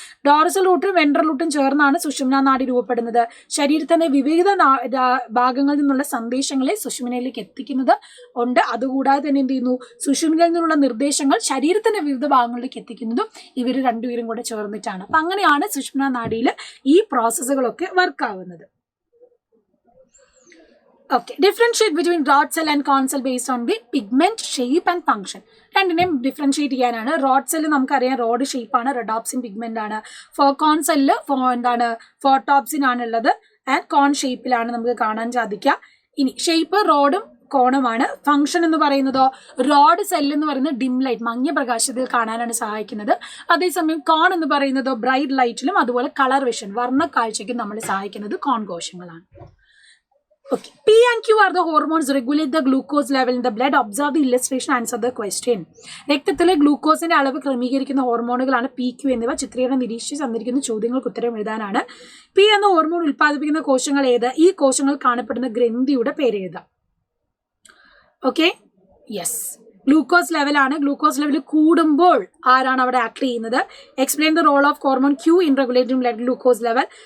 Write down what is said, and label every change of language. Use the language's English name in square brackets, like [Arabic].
[Malayalam] Dorsal റൂട്ടും ventral റൂട്ടും ചേർന്നാണ് സുഷുമ്നാ നാഡി രൂപപ്പെടുന്നത്. ശരീരത്തിന്റെ വിവിധ ഭാഗങ്ങളിൽ നിന്നുള്ള സന്ദേശങ്ങളെ സുഷുമ്നയിലേക്ക് എത്തിക്കുന്നത് ഉണ്ട്. അതുകൂടാതെ തന്നെ എന്ത് ചെയ്യുന്നു? സുഷുമ്നയിൽ നിന്നുള്ള നിർദ്ദേശങ്ങൾ ശരീരത്തിന്റെ വിവിധ ഭാഗങ്ങളിലേക്ക് എത്തിക്കുന്നതും ഇവർ രണ്ടുപേരും കൂടെ ചേർന്നിട്ടാണ്. അപ്പൊ അങ്ങനെയാണ് സുഷുമ്നാ നാഡിയിൽ ഈ പ്രോസസ്സുകളൊക്കെ വർക്ക് ആവുന്നത്. [English] Okay, differentiate between rod cell and cone cell based on the pigment, shape and function. [Malayalam] രണ്ടിനെയും ഡിഫറൻഷിയേറ്റ് ചെയ്യാനാണ്. റോഡ് സെല്ല് നമുക്കറിയാം റോഡ് ഷേപ്പ് ആണ്, റെഡോപ്സിൻ പിഗ്മെന്റ് ആണ്. കോൺ സെല്ല് എന്താണ്? ഫോട്ടോപ്സിൻ ആണുള്ളത്. ആൻഡ് കോൺ ഷേപ്പിലാണ് നമുക്ക് കാണാൻ സാധിക്കുക. ഇനി ഷേപ്പ് റോഡും കോണുമാണ്. ഫംഗ്ഷൻ എന്ന് പറയുന്നതോ റോഡ് സെല്ല് എന്ന് പറയുന്നത് ഡിം ലൈറ്റ്, മങ്ങിയ പ്രകാശത്തിൽ കാണാനാണ് സഹായിക്കുന്നത്. അതേസമയം കോൺ എന്ന് പറയുന്നതോ ബ്രൈറ്റ് ലൈറ്റിലും അതുപോലെ കളർ വിഷൻ, വർണ്ണ കാഴ്ചയ്ക്കും നമ്മളെ സഹായിക്കുന്നത് കോൺ കോശങ്ങളാണ്. [English] Okay. P and Q are the hormones regulate the glucose level in the blood. Observe the illustration, answer the question. [Malayalam] രക്തത്തിലെ ഗ്ലൂക്കോസിന്റെ അളവ് ക്രമീകരിക്കുന്ന ഹോർമോണുകളാണ് പി ക്യു എന്നിവ. ചിത്രീകരണം നിരീക്ഷിച്ച് തന്നിരിക്കുന്ന ചോദ്യങ്ങൾക്ക് ഉത്തരം എഴുതാനാണ്. പി എന്ന ഹോർമോൺ ഉൽപ്പാദിപ്പിക്കുന്ന കോശങ്ങൾ ഏത്? ഈ കോശങ്ങൾ കാണപ്പെടുന്ന ഗ്രന്ഥിയുടെ പേര് എഴുതാം. Okay, yes. ഗ്ലൂക്കോസ് ലെവലാണ്. ഗ്ലൂക്കോസ് ലെവൽ കൂടുമ്പോൾ ആരാണ് അവിടെ ആക്ട് ചെയ്യുന്നത്? [English] Explain the role of hormone Q in regulating blood glucose level.